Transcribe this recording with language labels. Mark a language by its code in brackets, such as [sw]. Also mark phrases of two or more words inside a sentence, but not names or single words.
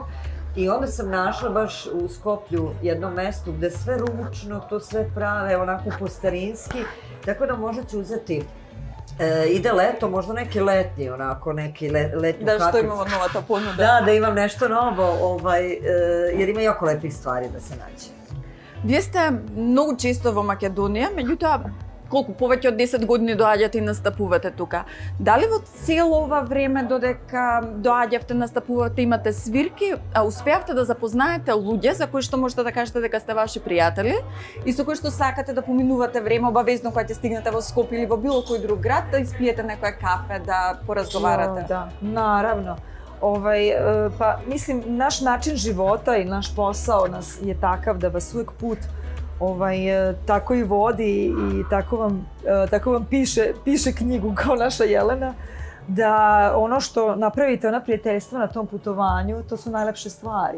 [sr] I onda sam našla baš u Skoplju jedno mesto gde sve ručno, to sve prave, onako po starinski, tako da možda ću uzeti ide leto, možda neki letnji, onako, neki letnju kapicu. [mk] Да, што имамо новата понуда. [sr] Da imam nešto novo, jer ima jako lepih stvari da se nađe. [mk] Вие сте многу често во Македонија, меѓутоа, колку повеќе од 10 години доаѓате и настапувате тука. Дали во цело ова време додека доаѓавте, настапувате, имате свирки, успеавте да запознаете луѓе за кои што можете да кажете дека сте ваши пријатели и со кои што сакате да поминувате време обавезно кога ќе стигнете во Скопје или во било кој друг град, да испиете некое кафе, да поразговарате? [sr] Da, naravno. Pa mislim, naš način života i naš posao je takav da vas uvek put tako i vodi i tako vam piše knjigu kao naša Jelena, da ono što napravite, ona prijateljstva na tom putovanju, to su najlepše stvari.